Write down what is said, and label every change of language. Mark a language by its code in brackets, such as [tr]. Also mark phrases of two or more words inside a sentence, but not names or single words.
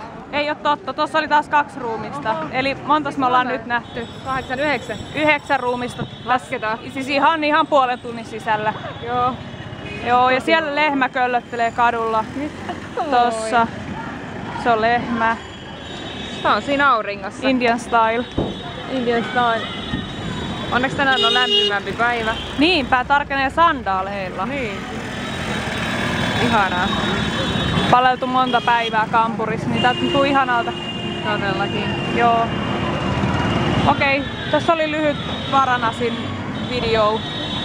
[fi] Ei oo totta, tuossa oli taas 2 ruumista. Eli montas me ollaan nyt nähty? 8, 9. 9 ruumista. Lasketaan. Siis ihan puolen tunnin sisällä. Joo. Joo, ja siellä lehmä köllöttelee kadulla. Tossa. Se on lehmä. Tää on siinä auringossa. [en] Indian style. Indian style. [fi] Onneksi tänään on lämpimämpi päivä. Niinpä, tarkenee sandaaleilla. Niin. Ihanaa. Paleltu monta päivää kampurissa, niin tää tuntuu ihanalta. Todellakin. Joo. Okei, tässä oli lyhyt Varanasin video.